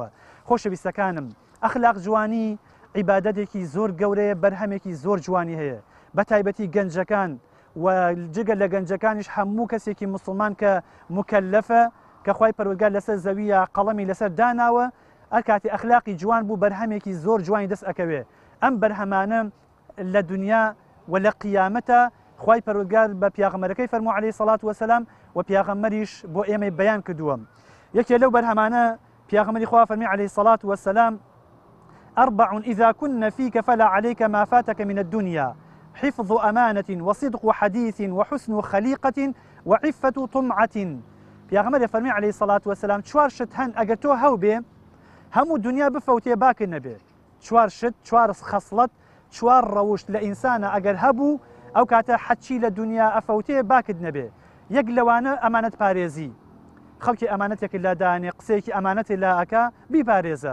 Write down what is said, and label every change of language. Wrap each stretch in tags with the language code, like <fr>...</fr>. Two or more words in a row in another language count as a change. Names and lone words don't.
<ckb>خۆشەویستەکانم، ئەخلاق جوانی عیبادەتێکی زۆر گەورەیە، بەرهەمێکی زۆر جوانی هەیە، بە تایبەتی گەنجەکان و جگە لە گەنجەکانیش هەموو کەسێکی مسلمان کە مکەلەفە کە خوای پەروەردگار لەسەر زەویە قەڵەمی لەسەر داناوە، ئەر کاتی ئەخلاقی جوان بوو بەرهەمێکی زۆر جوانی دەست ئەکەوێ. ئەم بەرهەمانە لە دنیا و لە قیامەتە خوای پەروەردگار بە پیاغەمبەرەکەی فەرموو</ckb> <ar>عەلەیهی سەڵات وەسەلام</ar> <ckb>و پیاغەمبەریش بۆ ئێمە بەیان کردووە. یەکێ لەو بەرهەمانە پیاغەمبەری خوا فەرمی</ckb> <ar>عەلەیهی سەڵات وەسەلام: أربع إذا كن فيك فلا عليك ما فاتك من الدنيا، حفظ أمانة وصدق حديث وحسن خليقة وعفة طمعة.</ar> <ckb>پیاغەمبەر فەرمی</ckb> <ar>عەلەیهی سەڵات وەسەلام</ar> <ckb>چوار شت هەن ئەگەر تۆ هەو بێ هەموو دنیا بفەوتێ باکر نەبێ. چوار شت، چوار خەسڵەت، چوار ڕەوشت لە ئینسانە ئەگەر هەبوو ئەو کاتە حەچی لە دنیا ئەفەوتێ باکرد نەبێ. یەک لەوانە ئەمانەت پارێزی، خەڵکی ئەمانەتێکی لادانێ، قسەیەکی ئەمانەتی لا ئەکا بیپارێزە.</ckb>